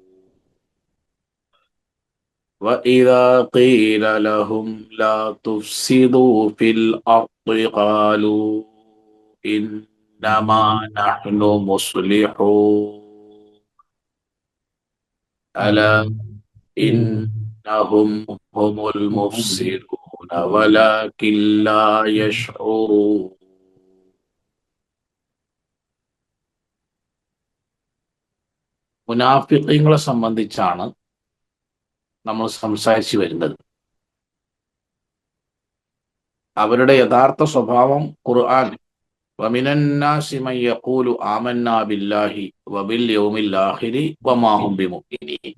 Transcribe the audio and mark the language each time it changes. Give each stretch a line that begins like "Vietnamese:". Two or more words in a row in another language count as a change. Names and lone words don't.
Arabic: وإذا قيل لهم لا تفسدوا في الأرض قالوا إنما نحن مصلحون ألا إنهم هم المفسدون ولكن لا يشعرون.
Malayalam: മുനാഫിഖീങ്ങളെ സംബന്ധിച്ചാണ് നമ്മൾ സംസാരിച്ചു വരുന്നത്. അവരുടെ യഥാർത്ഥ സ്വഭാവം ഖുർആൻ
Arabic: ومن الناس من يقول آمنا بالله وباليوم الآخر وما هم بمؤمنين.